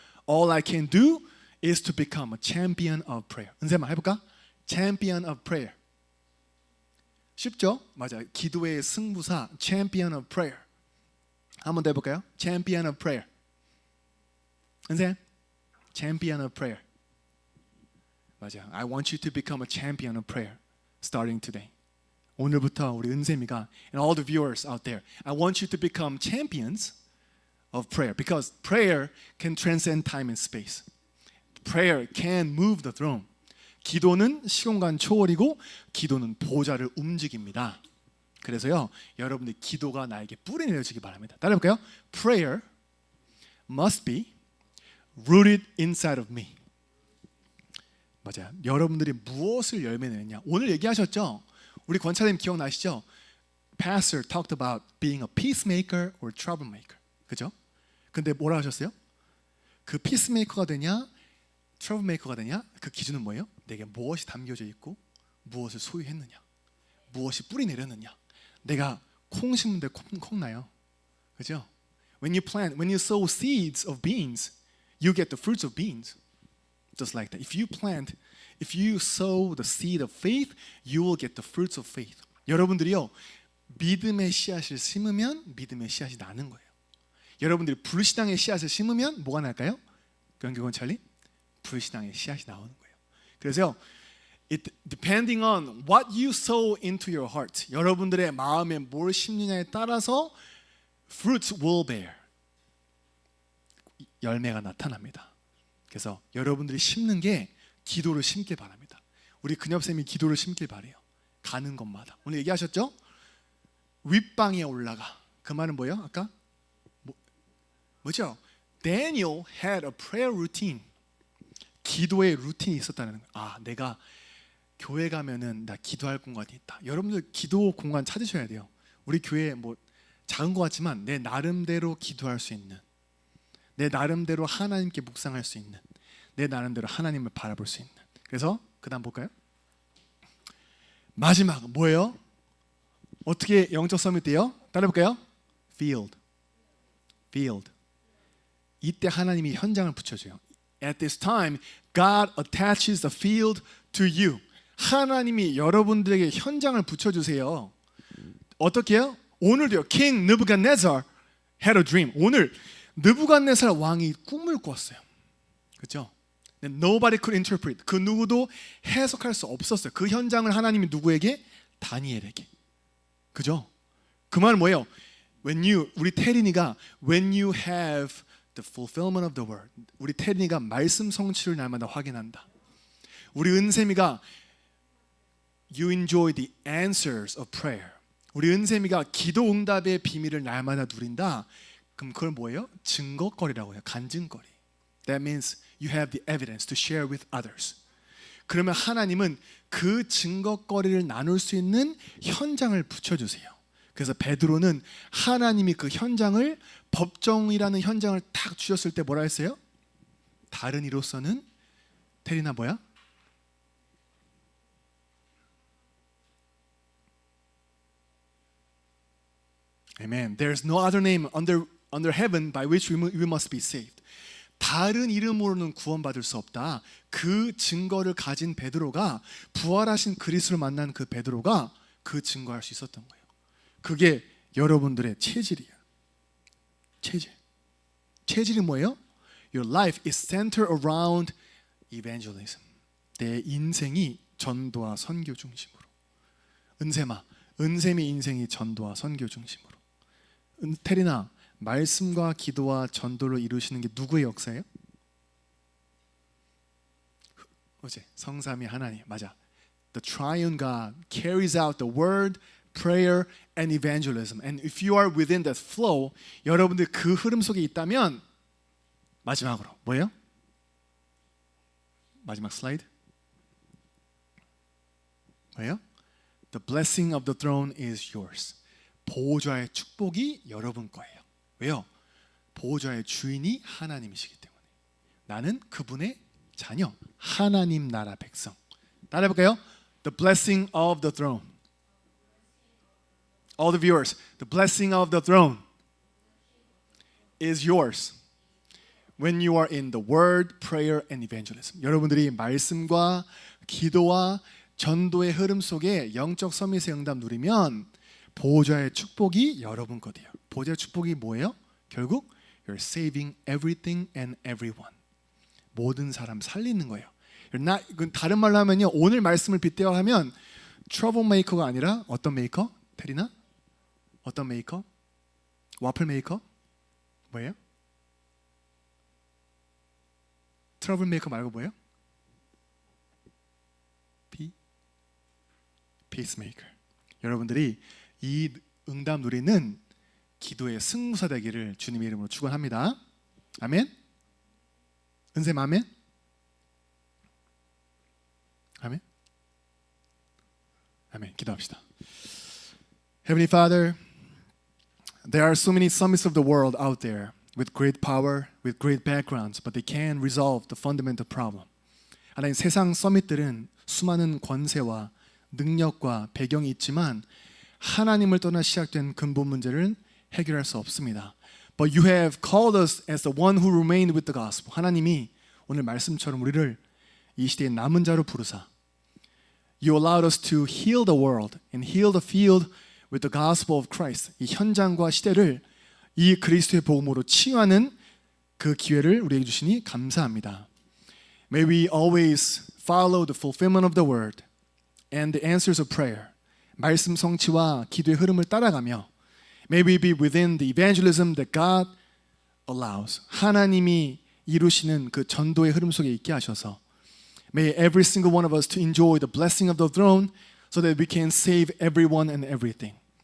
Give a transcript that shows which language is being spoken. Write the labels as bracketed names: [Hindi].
[English] All I can do is to become a champion of prayer. [Korean] 은세만 해볼까? [English] Champion of prayer. [Korean] 쉽죠? 맞아. 기도의 승부사, [English] champion of prayer. [Korean] 한번 더 해볼까요? [English] Champion of prayer. 은세, champion of prayer. [Korean] 맞아. [English] I want you to become a champion of prayer, starting today. [Korean] 오늘부터 우리 은세미가 [English] and all the viewers out there, I want you to become champions of prayer because prayer can transcend time and space. Prayer can move the throne. [Korean] 기도는 시공간 초월이고 기도는 보좌를 움직입니다. 그래서요, 여러분들 기도가 나에게 뿌리 내려지기 바랍니다. 따라해볼까요? [English] Prayer must be rooted inside of me. [Korean] 맞아요. 여러분들이 무엇을 열매 내느냐. 오늘 얘기하셨죠? 우리 권사님 기억나시죠? [English] Pastor talked about being a peacemaker or troublemaker. [Korean] 그죠? 근데 뭐라 하셨어요? 그 peacemaker가 되냐, troublemaker가 되냐? 그 기준은 뭐예요? 내게 무엇이 담겨져 있고 무엇을 소유했느냐, 무엇이 뿌리 내렸느냐. 내가 콩 심는데 콩 나요. 그죠? [English] when you sow seeds of beans, you get the fruits of beans. Just like that. If you sow the seed of faith, you will get the fruits of faith. [Korean] 여러분들이요, 믿음의 씨앗을 심으면 믿음의 씨앗이 나는 거예요. 여러분들이 불신앙의 씨앗을 심으면 뭐가 날까요? 경기권 찰리? 불신앙의 씨앗이 나오는 거예요. 그래서 [English] depending on what you sow into your heart, [Korean] 여러분들의 마음에 뭘 심느냐에 따라서 [English] fruits will bear. [Korean] 열매가 나타납니다. 그래서 여러분들이 심는 게 기도를 심길 바랍니다. 우리 근엽쌤이 기도를 심길 바래요. 가는 곳마다. 오늘 얘기하셨죠? 윗방에 올라가. 그 말은 뭐예요? 아까? 뭐죠? [English] Daniel had a prayer routine. [Korean] 기도의 루틴이 있었다는 거예요. 아, 내가 교회 가면은 나 기도할 공간이 있다. 여러분들 기도 공간 찾으셔야 돼요. 우리 교회 뭐 작은 것 같지만 내 나름대로 기도할 수 있는, 내 나름대로 하나님께 묵상할 수 있는, 내 나름대로 하나님을 바라볼 수 있는. 그래서 그 다음 볼까요? 마지막 뭐예요? 어떻게 영적 서밋 돼요? 따라해볼까요? Field. 이때 하나님이 현장을 붙여줘요. [English] At this time, God attaches the field to you. [Korean] 하나님이 여러분들에게 현장을 붙여주세요. 어떻게 해요? 오늘도요. [English] King Nebuchadnezzar had a dream. [Korean] 오늘 느부갓네살 왕이 꿈을 꿨어요. 그렇죠? [English] Nobody could interpret. [Korean] 그 누구도 해석할 수 없었어요. 그 현장을 하나님이 누구에게? 다니엘에게. 그죠? 그 말은 뭐예요? 우리 태린이가 [English] when you have the fulfillment of the word. [Korean] 우리 태린이가 말씀 성취를 날마다 확인한다. 우리 은샘이가 [English] you enjoy the answers of prayer. [Korean] 우리 은샘이가 기도 응답의 비밀을 날마다 누린다. 그럼 그걸 뭐예요? 증거거리라고 해요. 간증거리. [English] That means you have the evidence to share with others. [Korean] 그러면 하나님은 그 증거거리를 나눌 수 있는 현장을 붙여주세요. 그래서 베드로는 하나님이 그 현장을, 법정이라는 현장을 딱 주셨을 때 뭐라 했어요? 다른 이로서는 테리나 뭐야? [English] Amen. There's no other name under heaven by which we must be saved. [Korean] 다른 이름으로는 구원받을 수 없다. 그 증거를 가진 베드로가, 부활하신 그리스도를 만난 그 베드로가 그 증거할 수 있었던 거예요. 그게 여러분들의 체질이에요. 체질이 뭐예요? [English] Your life is centered around evangelism. [Korean] 내 인생이 전도와 선교 중심으로. 은샘의 인생이 전도와 선교 중심으로. 테리나, 말씀과 기도와 전도를 이루시는 게 누구의 역사예요? 어제 성삼위 하나님. 맞아. [English] The triune God carries out the word, prayer and evangelism. And if you are within that flow, [Korean] 여러분들 그 흐름 속에 있다면 마지막으로 뭐예요? 마지막 슬라이드. 뭐예요? The blessing of the throne is yours. 보호자의 축복이 여러분 거예요. 왜요? 보호자의 주인이 하나님이시기 때문에. 나는 그분의 자녀, 하나님 나라 백성. 따라해볼까요? [English] The blessing of the throne. All the viewers, the blessing of the throne is yours when you are in the word, prayer and evangelism. [Korean] 여러분들이 말씀과 기도와 전도의 흐름 속에 영적 서밋의 응답 누리면 보호자의 축복이 여러분 거예요. 보호자의 축복이 뭐예요? 결국 [English] you're saving everything and everyone. [Korean] 모든 사람 살리는 거예요. 다른 말로 하면요, 오늘 말씀을 빗대어 하면 트러블 메이커가 아니라 어떤 메이커? 테리나? 어떤 메이커? 와플 메이커? 뭐예요? 트러블 메이커 말고 뭐예요? 피스메이커. 여러분들이 이 응답 누리는 기도의 승무사 되기를 주님의 이름으로 축원합니다. 아멘. 은샘 아멘. 아멘. 아멘. 기도합시다. [English] Heavenly Father, there are so many summits of the world out there with great power, with great backgrounds, but they can't resolve the fundamental problem. [Korean] 하나님, 세상 서밋들은 수많은 권세와 능력과 배경이 있지만 하나님을 떠나 시작된 근본 문제를 해결할 수 없습니다. [English] But you have called us as the one who remained with the gospel. [Korean] 하나님이 오늘 말씀처럼 우리를 이 시대의 남은 자로 부르사 [English] You allowed us to heal the world and heal the field with the gospel of Christ. [Korean] 이 현장과 시대를 이 그리스도의 복음으로 치유하는 그 기회를 우리에게 주시니 감사합니다. [English] May we always follow the fulfillment of the word and the answers of prayer. [Korean] 말씀 성취와 기도의 흐름을 따라가며 [English] May we be within the evangelism that God allows. [Korean] 하나님이 이루시는 그 전도의 흐름 속에 있게 하셔서 [English] May every single one of us to enjoy the blessing of the throne so that we can save everyone and everything.